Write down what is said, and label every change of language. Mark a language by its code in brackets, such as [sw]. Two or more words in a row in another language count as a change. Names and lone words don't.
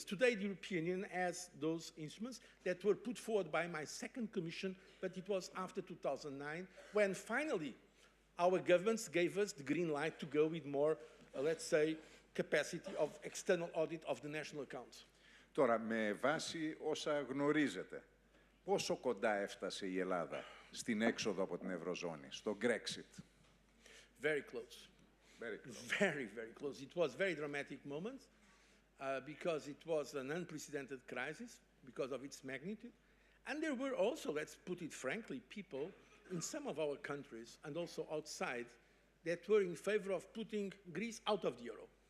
[en] Today, the European Union has those instruments that were put forward by my second commission, but it was after 2009, when finally our governments gave us the green light to go with more, let's say, capacity of external audit of the national accounts. [el] Τώρα, με βάση όσα γνωρίζετε, πόσο κοντά έφτασε η Ελλάδα στην έξοδο από την Ευρωζώνη, στο Brexit? [en] Very close. Very close. Very, very close. It was a very dramatic moment because it was an unprecedented crisis because of its magnitude. And there were also, let's put it frankly, people in some of our countries and also outside that were in favor of putting Greece out of the euro.